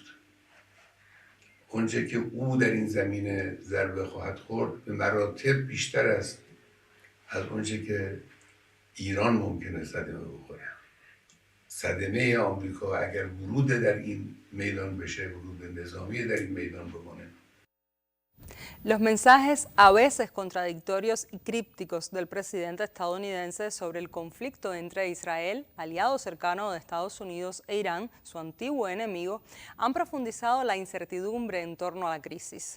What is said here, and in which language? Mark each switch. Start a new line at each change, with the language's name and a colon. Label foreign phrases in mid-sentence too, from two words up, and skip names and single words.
Persian: اونچه که او در این زمینه ضربه خواهد خورد به مراتب بیشتر است از اونچه که ایران ممکنه صدمه بخوره. صدمه آمریکا اگر ورود در این میدان بشه، ورود نظامی در این میدان بکنه.
Spanish: Los mensajes a veces contradictorios y crípticos del presidente estadounidense sobre el conflicto entre Israel, aliado cercano de Estados Unidos, e Irán, su antiguo enemigo, han profundizado la incertidumbre en torno a la crisis.